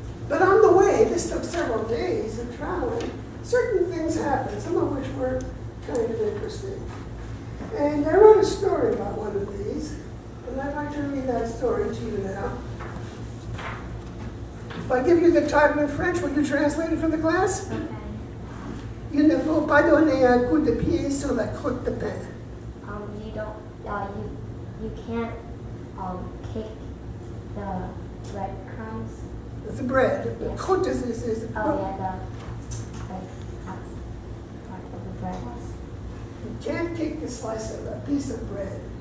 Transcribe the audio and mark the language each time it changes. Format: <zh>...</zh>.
<en>But on the way, this took several days of traveling, certain things happened, some of which were kind of interesting. And I wrote a story about one of these, and I'd like to read that story to you now. If I give you the title in French, will you translate it for the class? Okay.</en> <fr>Il ne faut pas donner un coup de pied sur la croûte de pain.</fr> <en>You don't, you can't, kick the breadcrumbs. The bread. The Yes. croûte is the Oh yeah, that's part of the bread. You can't kick a slice of a piece of bread.</en>